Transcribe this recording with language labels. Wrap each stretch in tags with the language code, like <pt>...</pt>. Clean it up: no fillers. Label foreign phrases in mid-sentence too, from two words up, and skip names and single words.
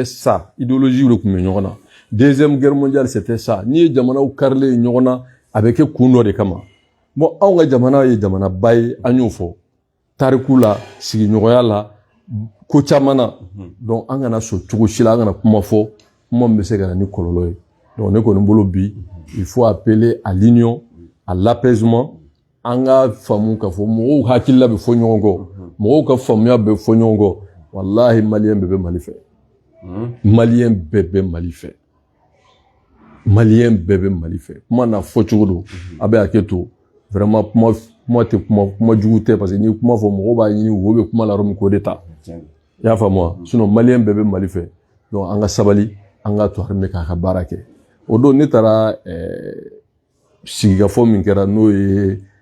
<fr>ça idéologie de</fr> <bm>tun bɛ ɲɔgɔn na</bm> <fr>deuxième guerre mondiale c'était ça</fr> <bm>n'i ye jamanaw karilen ɲɔgɔn na a bɛ kɛ kun dɔ de kama bon anw ka jamana ye jamanaba ye an y'o fɔ tariku la sigiɲɔgɔnya la ko caman na donc an kana sɔn cogo si la an kana kuma fɔ kuma min bɛ se ka na ni kɔlɔlɔ ye donc ne kɔni bolo bi</bm> <fr>il faut appeler à l'union à l'apaisement</fr> <bm>an ka faamu k'a fɔ mɔgɔw hakilila bɛ fɔ ɲɔgɔn kɔ mɔgɔw ka faamuya bɛ fɔ ɲɔgɔn kɔ wallahi maliyɛn bɛɛ bɛ mali fɛ maliyɛn bɛɛ bɛ mali fɛ maliyɛn bɛɛ bɛ mali fɛ kuma na fɔ cogo don a bɛ hakɛ to vraiment kuma tɛ kuma jugu tɛ</bm> <fr>parce que</fr> <bm>ni kuma fɔ mɔgɔw b'a ɲini wo bɛ kuma la yɔrɔ min k'o de ta i y'a faamu wa sinon maliyɛn bɛɛ bɛ mali fɛ donc an ka sabali an ka to armée k'a ka baara kɛ o don ne taara sigikafɔ min kɛra n'o ye</bm>